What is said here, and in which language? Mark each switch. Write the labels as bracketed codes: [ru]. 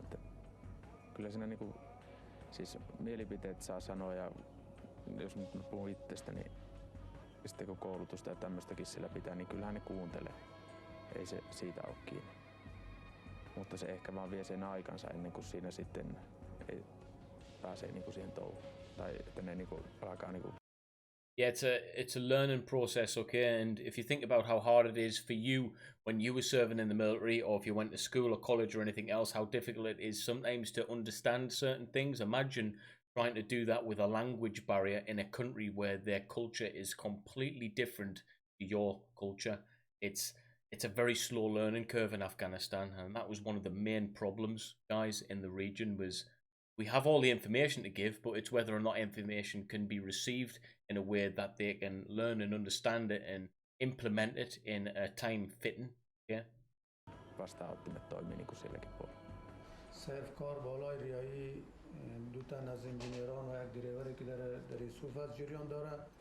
[fi] Että kyllä siinä niinku, siis mielipiteet saa sanoa ja jos nyt puhun itsestä, niin sitten kun koulutusta ja tämmöistäkin sillä pitää, niin kyllähän ne kuuntelee. Ei se siitä ole kiinni. Mutta se ehkä vaan vie sen aikansa ennen kuin siinä sitten ei pääsee niinku siihen touhuun. Tai että ne niinku alkaa niinku. [en] Yeah, it's a learning process, okay? And if you think about how hard it is for you when you were serving in the military, or if you went to school or college or anything else, how difficult it is sometimes to understand certain things. Imagine trying to do that with a language barrier in a country where their culture is completely different to your culture. It's a very slow learning curve in Afghanistan, and that was one of the main problems, guys, in the region. Was we have all the information to give, but it's whether or not information can be received in a way that they can learn and understand it and implement it in a time fitting. Yeah. [fi] Vastaanottimet toimii niin kuin silläkin puolella. [fa] Safeguard بالای دوتن از انجینران و یک دریوری که در صحبت جریان داره.